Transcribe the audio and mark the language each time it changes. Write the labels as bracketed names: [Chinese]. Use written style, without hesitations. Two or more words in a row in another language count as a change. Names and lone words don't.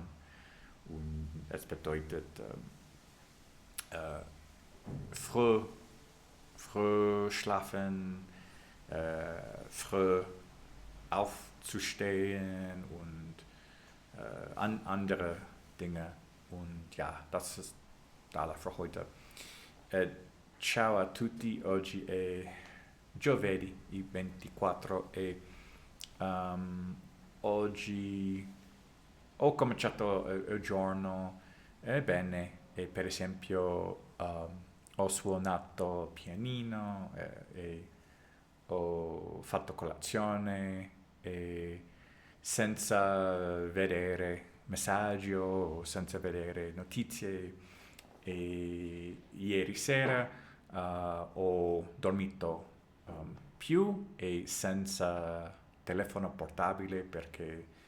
[German] Und es bedeutet früh schlafen, früh aufzustehen und andere Dinge. Und ja, das ist alles für heute. [Italian] Ciao a tutti, oggi è giovedì, il 24 e oggi ho cominciato il giorno bene e per esempio ho suonato pianino e ho fatto colazione e senza vedere messaggi o senza vedere notizie e ieri sera ho dormito più e senza telefono portabile perché